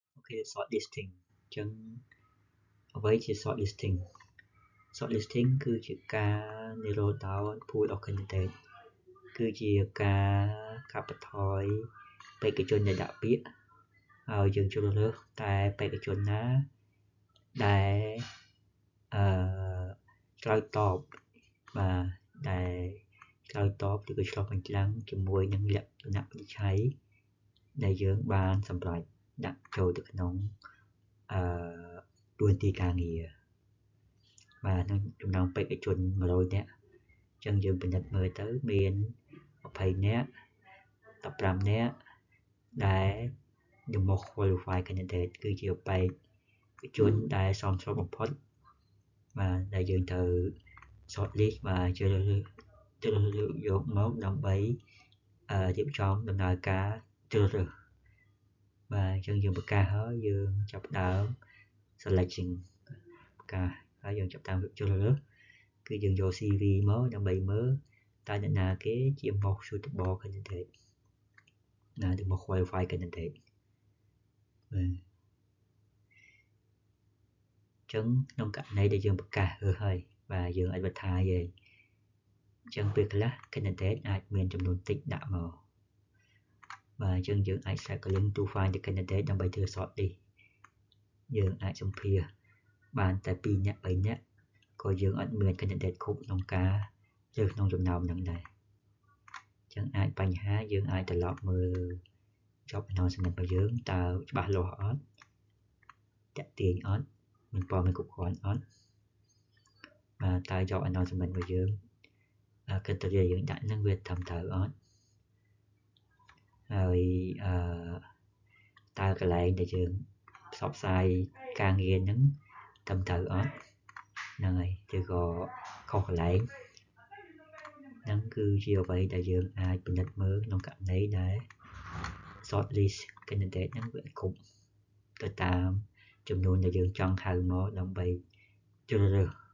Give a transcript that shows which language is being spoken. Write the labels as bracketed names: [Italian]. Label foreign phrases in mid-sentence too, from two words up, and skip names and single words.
[Khmer] shortlisting ចឹងអ្វីជា shortlisting គឺជាការនិរោធ [English] pool of candidate [Khmer] គឺជាការកាត់បន្ថយបេក្ខជនដែលដាក់ពាក្យហើយយើងជ្រើសរើសតែបេក្ខជនណាដែល ឆ្លើយតបបាទដែលឆ្លើយតបឬក៏ឆ្លុះបញ្ចាំងជាមួយនឹងលក្ខណៈវិនិច្ឆ័យដែលយើងបានសម្រេចដាក់ចូលទៅក្នុង តួនាទីការងារបាទក្នុងចំណោមបេក្ខជន100នាក់អញ្ចឹងយើងពិនិត្យមើលទៅមាន20នាក់15នាក់ដែល the [English] most qualified candidate [Khmer] គឺជាបេក្ខជនដែលសមស្របបំផុតបាទដែលយើងត្រូវ shortlist បាទ ជ្រើសរើសយកមកដើម្បីរៀបចំដំណើរការជ្រើសរើសបាទអញ្ចឹងយើងប្រកាសហើយយើងចាប់ផ្ដើម selection ប្រកាសហើយយើងចាប់ផ្ដើមជ្រើសរើសគឺយើងយក CV មកដើម្បីមើលតើអ្នកណាគេជា [English] most suitable candidate [Khmer] ណា [English] the most qualified candidate [Khmer] បាទ អញ្ចឹងក្នុងករណីដែលយើងប្រកាសរើសហើយបាទយើង advertise ឯងអញ្ចឹងពេលខ្លះ candidate អាចមានចំនួនតិចដាក់មក បាទអញ្ចឹងយើងអាច [English] cycling to find the candidate [Khmer] ដើម្បីធ្វើ shortlist យើងអាចសម្ភាសបានតែ2នាក់3នាក់ក៏យើងអត់មាន candidate គ្រប់ក្នុងការរើសក្នុងចំណោមហ្នឹងដែរអញ្ចឹងអាចបញ្ហាយើងអាចត្រឡប់មើល [English] job announcement [Khmer] របស់យើងតើច្បាស់លាស់អត់តាក់ទាញអត់មានព័ត៌មានគ្រប់គ្រាន់អត់បាទតើ [English] job announcement [Khmer] របស់យើងcriteria យើងដាក់ហ្នឹងវាត្រឹមត្រូវអត់ ហើយតើកន្លែងដែលយើងផ្សព្វផ្សាយការងារហ្នឹងត្រឹមត្រូវអត់ហ្នឹងហើយឬក៏ខុសកន្លែងហ្នឹងគឺជាអ្វីដែលយើងអាចពិនិត្យមើលក្នុងករណីដែល [English] shortlist candidate [Khmer] ហ្នឹងវាគ្រប់ទៅតាមចំនួនដែលយើងចង់ហៅមកដើម្បីជ្រើសរើស